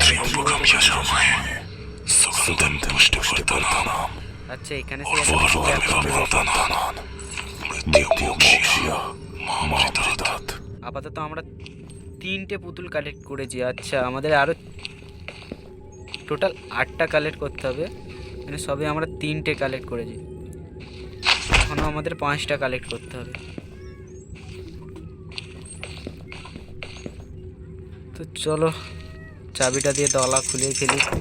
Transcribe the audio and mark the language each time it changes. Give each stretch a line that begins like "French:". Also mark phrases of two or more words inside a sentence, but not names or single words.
Sanskrit: त्र्यंबकम यजामहे सुगंधिं पुष्टिवर्धनम्
Bangla: আচ্ছা, এখানে সেই একটা
Sanskrit: उर्वारुकमिव बन्धनान् मृत्युमोक्ष्य मामृतात्।
Bangla: আপাতত আমরা 3টে পুতুল কালেক্ট করেছি। আচ্ছা, আমাদের আরো টোটাল 8টা কালেক্ট করতে হবে, মানে সবে আমরা 3টে কালেক্ট করেছি। এখনো আমাদের 5টা কালেক্ট করতে হবে। তো চলো, চাবিটা দিয়ে দলা খুলেই ফেলি।